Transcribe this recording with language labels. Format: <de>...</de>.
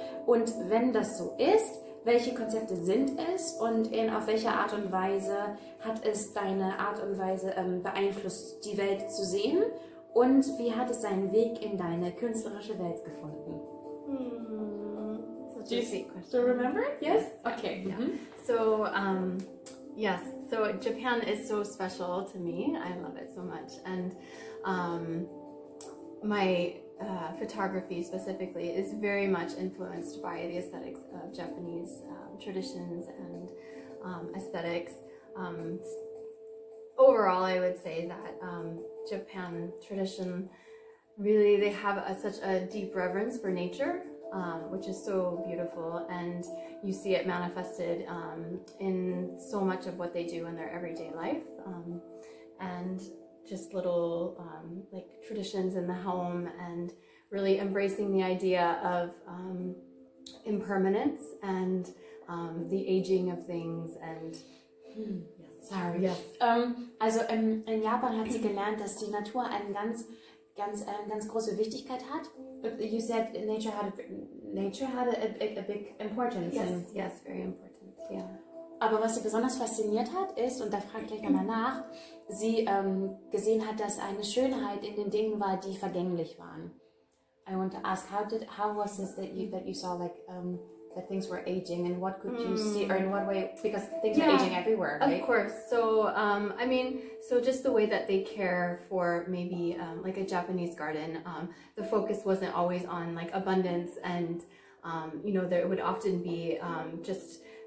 <de>Und wenn das so ist, welche Konzepte sind es und auf welche Art und Weise hat es deine Art und Weise beeinflusst, die Welt zu sehen? Und wie hat es seinen Weg in deine künstlerische Welt gefunden?</de> <en>It's a Such a sweet question. Do you remember it? Yes? Okay. Yeah. So, yes, so Japan is so special to me. I love it so much. And my photography specifically is very much influenced by the aesthetics of Japanese traditions and aesthetics. Overall, I would say that Japan tradition, really, they have such a deep reverence for nature, which is so beautiful, and you see it manifested in so much of what they do in their everyday life, and just little like traditions in the home, and really embracing the idea of impermanence and the aging of things. And sorry. Yes.</en> <de>Also in Japan hat sie gelernt, dass die Natur eine ganz große Wichtigkeit hat.</de> <en>You said nature had a big importance. Yes, very important. Yeah.</en> <de>Aber was sie besonders fasziniert hat, ist, und da frage ich gleich nochmal nach, sie gesehen hat, dass eine Schönheit in den Dingen war, die vergänglich waren.</de> <en>I want to ask, how was this that you saw, like, that things were aging, and what could you see, or in what way, because things are aging everywhere, right? Of course. So, I mean, so just the way that they care for maybe like a Japanese garden, the focus wasn't always on like abundance, and you know, there would often be just</en>